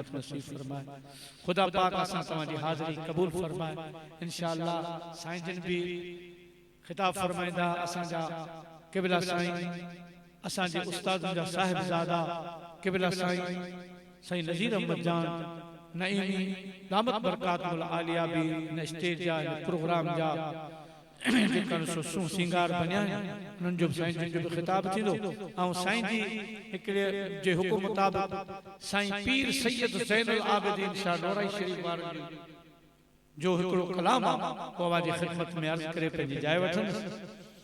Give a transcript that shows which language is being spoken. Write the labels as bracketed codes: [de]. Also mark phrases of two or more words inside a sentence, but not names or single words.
[sd] नसीब फरमाए खुदा पाक असां तव्हां जी हाज़िरी क़बूल फरमाए इंशाअल्लाह साईं जन भी खिताब फरमाईंदा असां जा किबला साईं असां जे उस्तादन जा साहिबजादा किबला साईं नज़ीर अहमद जान नईमी [ar] دامت بركات العالية [sd] भी न स्टेज जा प्रोग्राम जा जेकन सो सिंगार बनिया उन जो साईं जन जो खिताब थींदो ऐं साईं जी हिकड़े जे हुकुम मुताबिक साईं पीर सैयद ज़ैनुल आबिदीन शाह नौराई शरीफ वारन जो हिकड़ो कलाम आहे वो आवाज़ खिदमत में अर्ज़ करे पंहिंजी जाइ वठंदुसि